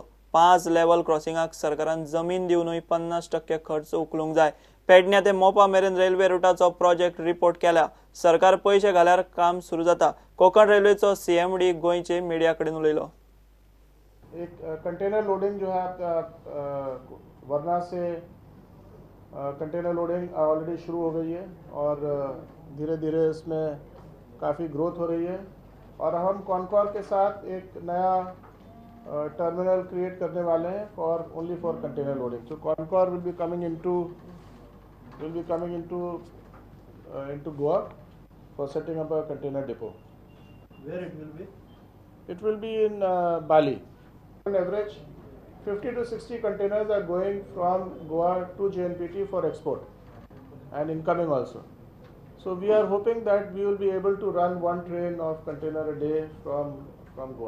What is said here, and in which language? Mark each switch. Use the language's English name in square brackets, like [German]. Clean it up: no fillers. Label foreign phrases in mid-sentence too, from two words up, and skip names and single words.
[Konkani] 5 लेवल क्रॉसिंगाक सरकारान जमीन दिवनूय 50% खर्च उखलूंक जाय। पेडण्यां ते मोपा मेरेन रेल्वे रुटाचो प्रोजेक्ट रिपोर्ट केला। सरकार पैसे घाल्यार काम सुरू जाता। कोकण रेल्वेचो सीएमडी गोंयचे मिडिया कडेन उलयलो। [Hindi] एक [English] container loading [Hindi] जो है वरना से [English] container loading [Hindi] ऑलरेडी शुरू हो गई है और धीरे धीरे इसमें काफ़ी ग्रोथ हो रही है और हम कॉनकॉर के साथ एक नया टर्मिनल क्रिएट करने वाले हैं [English] for only for container loading. So Concor will be coming into Goa for setting up a container depot. Where it will be? It will be in Bali. On average, 50 to 60 containers are going from Goa to JNPT for export and incoming also. So we are hoping that we will be able to run one train of container a day from Goa.